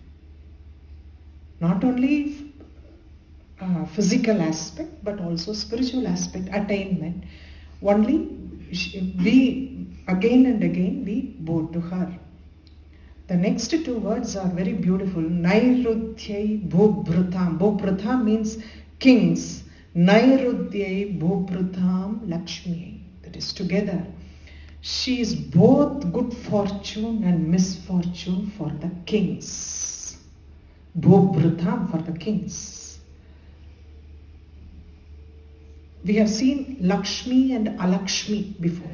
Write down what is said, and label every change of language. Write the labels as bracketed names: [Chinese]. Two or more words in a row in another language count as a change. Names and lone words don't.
[English] Not only physical aspect but also spiritual aspect, attainment. Only we again and again we bow to her. The next two words are very beautiful. [Sanskrit] नैरृत्यै भूभृतां. [English] Bhubhrutam means kings. [Sanskrit] नैरृत्यै भूभृतां लक्ष्मी. [English] That is together. She is both good fortune and misfortune for the kings. Bhubhrutam for the kings. We have seen Lakshmi and Alakshmi before.